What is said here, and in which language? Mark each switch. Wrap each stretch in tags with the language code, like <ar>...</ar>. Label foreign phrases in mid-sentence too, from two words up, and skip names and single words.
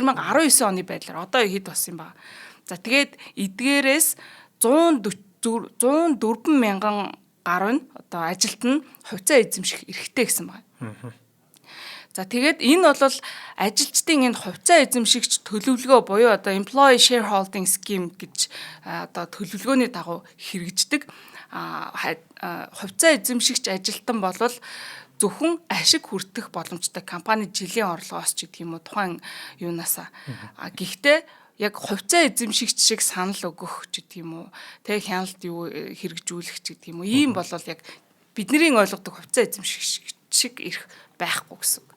<mn>2019 оны байдлаар одоо хэд болсон юм ба. За тэгээд эдгээрээс 104,000 гаруй нь одоо ажилтан хувьцаа эзэмших эрхтэй гэсэн байна. За тэгээд энэ бол ажилчдын энэ хувьцаа эзэмшигч төлөвлөгөө буюу одоо</mn> <en>employee shareholding scheme</en> <mn>гэж одоо төлөвлөгөөний дагуу хэрэгждэг. Хувьцаа эзэмшигч ажилтан бол зөвхөн ашиг хүртэх боломжтой компани жилийн орлогоос ч гэдэг юм уу тухайн юунаасаа. Гэхдээ яг хувьцаа эзэмшигч шиг санал өгөх ч гэдэг юм уу тэг хяналт юу хэрэгжүүлэх ч гэдэг юм уу ийм бол яг бидний ойлгодог хувьцаа эзэмшигч шиг ирэх байхгүй гэсэн үг.</mn>